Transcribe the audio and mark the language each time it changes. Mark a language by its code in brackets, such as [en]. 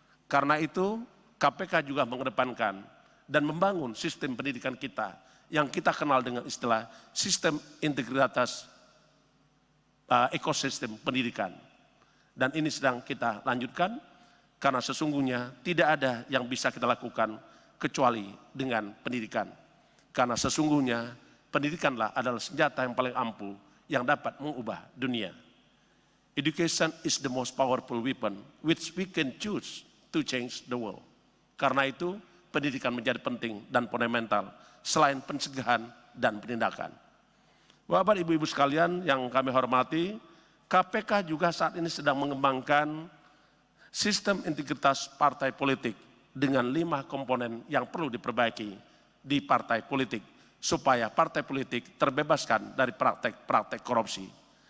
[id] Karena itu KPK juga mengedepankan dan membangun sistem pendidikan kita yang kita kenal dengan istilah sistem integritas ekosistem pendidikan. Dan ini sedang kita lanjutkan karena sesungguhnya tidak ada yang bisa kita lakukan kecuali dengan pendidikan. Karena sesungguhnya pendidikanlah adalah senjata yang paling ampuh yang dapat mengubah dunia. [en] Education is the most powerful weapon which we can choose to change the world. [id] Karena itu pendidikan menjadi penting dan fundamental selain pencegahan dan penindakan. Bapak, Ibu-Ibu sekalian yang kami hormati, KPK juga saat ini sedang mengembangkan sistem integritas partai politik dengan 5 komponen yang perlu diperbaiki di partai politik supaya partai politik terbebaskan dari praktek-praktek korupsi.